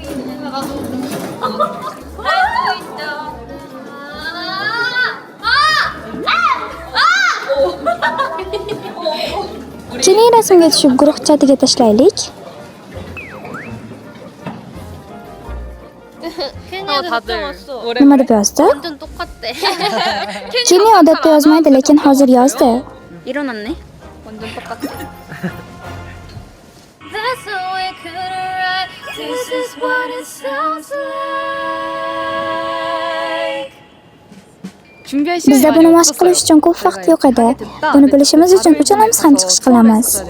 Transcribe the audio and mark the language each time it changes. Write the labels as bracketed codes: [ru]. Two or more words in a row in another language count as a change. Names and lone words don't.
[uz] Keling rasmga tushib guruh chatiga tashlaylik. Nima deb yozdi? [ko] 완전 똑같대. [uz] Kenny odatda yozmaydi, lekin hozir yozdi. [ko] 일어났네. 완전 똑같아. [en] That's the way could write. This is what it sounds like. [uz] Bizda buni mashq qilish uchun ko'p vaqt yo'q edi. Buni bilishimiz uchun uchalamiz ham chiqish qilamiz.